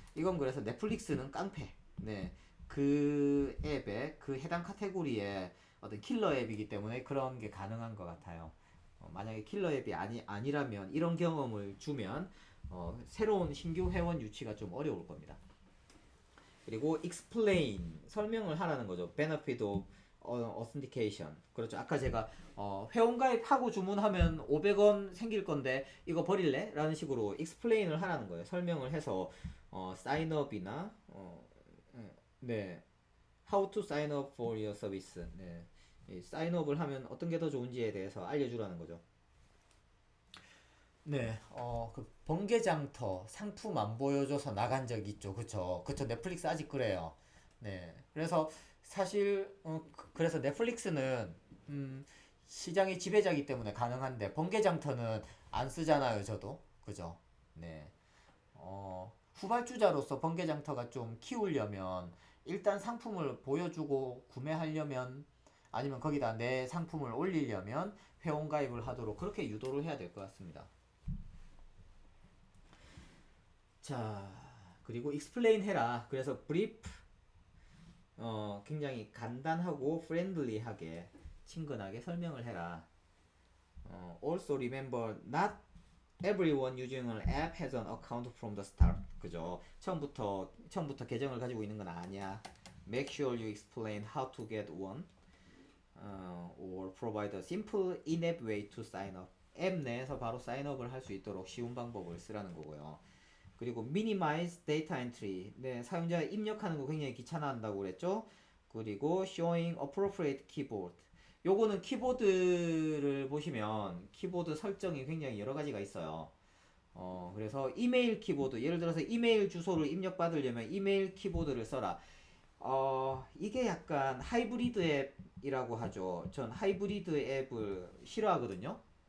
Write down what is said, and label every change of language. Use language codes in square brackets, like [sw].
[ko] 이건 그래서 넷플릭스는 깡패. 네. 그 앱에 그 해당 카테고리의 어떤 킬러 앱이기 때문에 그런 게 가능한 것 같아요. 만약에 킬러 앱이 아니라면 이런 경험을 주면 새로운 신규 회원 유치가 좀 어려울 겁니다. 그리고 explain 설명을 하라는 거죠. [en] benefit of authentication. [ko] 그렇죠. 아까 제가 회원가입하고 주문하면 500원 생길 건데 이거 버릴래? 라는 식으로 explain을 하라는 거예요. 설명을 해서 sign up이나 네. [en] how to sign up for your service. [ko] 네. 이 sign up을 하면 어떤 게 더 좋은지에 대해서 알려주라는 거죠. 네, 그 번개장터 상품 안 보여줘서 나간 적 있죠. 그쵸? 그쵸. 넷플릭스 아직 그래요. 네. 그래서 사실, 그래서 넷플릭스는, 시장의 지배자이기 때문에 가능한데, 번개장터는 안 쓰잖아요, 저도. 그죠? 네. 후발주자로서 번개장터가 좀 키우려면, 일단 상품을 보여주고 구매하려면, 아니면 거기다 내 상품을 올리려면 회원가입을 하도록 그렇게 유도를 해야 될 것 같습니다. 자, 그리고 explain 해라. 그래서 brief, 굉장히 간단하고 friendly하게, 친근하게 설명을 해라. [en] also remember, not everyone using an app has an account from the start. [ko] 그죠? 처음부터 계정을 가지고 있는 건 아니야. [en] Make sure you explain how to get one, or provide a simple in-app way to sign up. [ko] 앱 내에서 바로 사인업을 할 수 있도록 쉬운 방법을 쓰라는 거고요. 그리고 [en] minimize data entry. [ko] 네, 사용자가 입력하는 거 굉장히 귀찮아한다고 그랬죠. 그리고 [en] showing appropriate keyboard. [ko] 요거는 키보드를 보시면 키보드 설정이 굉장히 여러 가지가 있어요. 그래서 이메일 키보드, 예를 들어서 이메일 주소를 입력받으려면 이메일 키보드를 써라. 이게 약간 하이브리드 앱이라고 하죠. 전 하이브리드 앱을 싫어하거든요.